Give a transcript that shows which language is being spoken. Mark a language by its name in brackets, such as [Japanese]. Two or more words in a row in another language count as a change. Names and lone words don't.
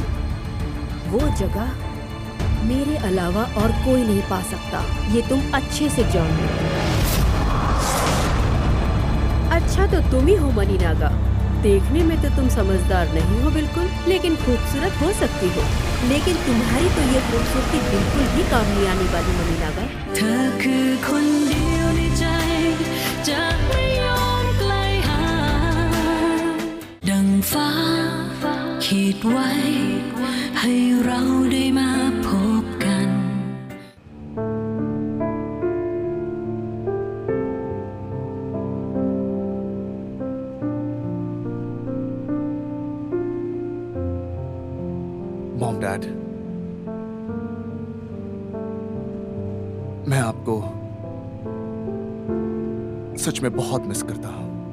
[Hindi] वो जगह मेरे अलावा और कोई नहीं पा सकता, ये तुम अच्छे से जानो। अच्छा तो तुम ही हो मनी नागा। देखने में तो तुम समझदार नहीं हो बिल्कुल, लेकिन खूबसूरत हो सकती हो। लेकिन तुम्हारी तो ये खूबसूरती बिल्कुल भी काम नहीं आने वाली मनी नागा। [Thai] เธอคือคนเดียวในใจจะไม่ยอมไกลห่างดังฟ้าขีดไว้ให้เราได้มาพบกัน [English] mom dad, [Hindi] मैं आपको सच में बहुत मिस करता हूं।